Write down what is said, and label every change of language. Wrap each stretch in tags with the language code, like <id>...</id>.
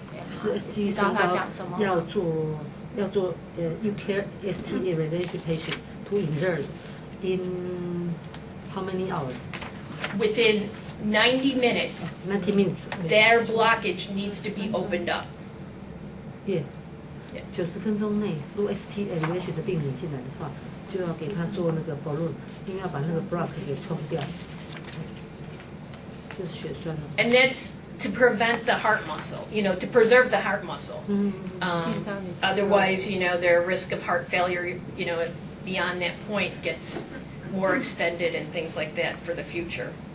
<zh>是 ST 升高要做</zh> <en>you care ST related patient to insert in how many hours? Within 90 minutes, 90 minutes. their blockage needs to be opened up. Yeah. Yeah.</en> <zh>90分钟内，如果 ST elevation 的病人进来的话，就要给他做那个 balloon，因为要把那个 block 给冲掉，就是血栓了。</zh> <en>And that's to prevent the heart muscle, to preserve the heart muscle. Otherwise, their risk of heart failure, beyond that point gets more extended and things like that for the future.</en>